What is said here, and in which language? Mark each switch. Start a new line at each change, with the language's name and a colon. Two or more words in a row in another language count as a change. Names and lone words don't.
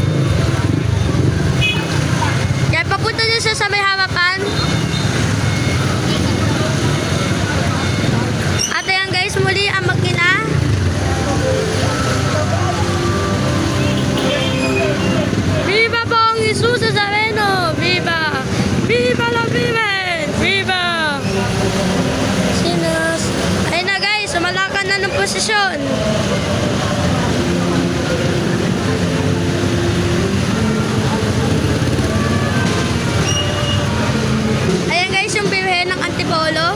Filipino: Yan, papunta niyo siya sa may harapan. At ayan guys, muli ang makina.
Spanish: Viva Pong Jesus Nazareno! Viva! Viva la Virgen! Viva!
Filipino: Sinas. Ayun na guys, sumalakan na ng posisyon. Ayan guys, yung birhen ng Antipolo.